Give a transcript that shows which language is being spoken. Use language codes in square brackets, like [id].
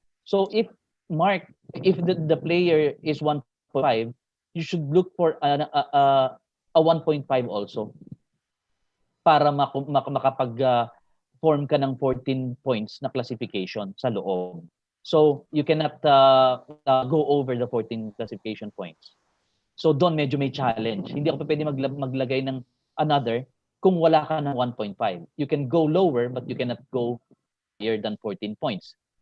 [en] So if the player is 1.5, you should look for a 1.5 also [tl] para makapag-form ka ng 14 points na classification sa loob. [en] So you cannot go over the 14 classification points. [tl] So doon medyo may challenge. Hindi ako pwede maglagay ng another kung wala ka ng 1.5. [en] You can go lower but you cannot go higher than 14 points.